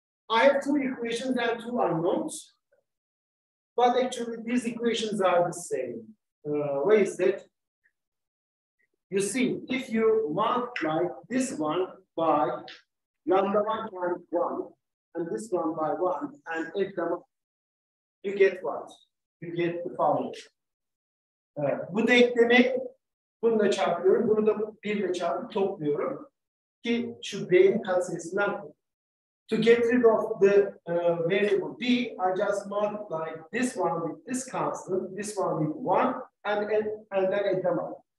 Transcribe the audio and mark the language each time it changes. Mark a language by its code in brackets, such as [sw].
[en] I have two equations and two unknowns, but actually these equations are the same. Where is that? You see, if you multiply this one by lambda 1 times 1, and this one by 1, and add them up, you get what? You get the following. [tr] Bu denklemi bununla çarpıyorum, bunu da 1 ile çarpıp topluyorum ki şu B'nin katsayısından. [en] To get rid of the variable B, I just multiply this one with this constant, this one with 1, and then add them up.